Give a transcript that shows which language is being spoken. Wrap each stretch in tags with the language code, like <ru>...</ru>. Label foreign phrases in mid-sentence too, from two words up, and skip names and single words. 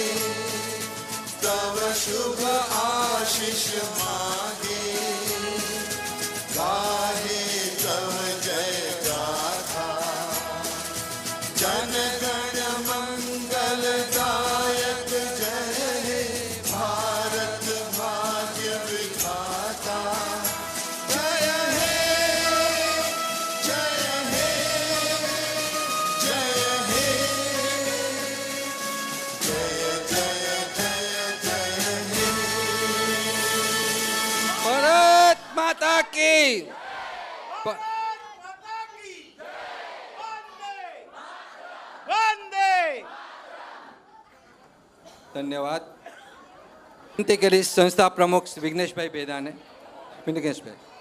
<bn>তব শুভ আশিস মাগে গাহে তব জয় গাথা জন গণ মঙ্গল দায়ক জয় হে ভারত ভাগ্য বিধাতা জয় হে জয় হে জয় হে জয় জয় জয় জয় হে</bn> <hi>भारत माता की</hi> <gu>ધન્યવાદ વિનંતી કરીશ સંસ્થા પ્રમુખ શ્રી વિઘ્નેશભાઈ બેદાને વિઘ્નેશભાઈ</gu>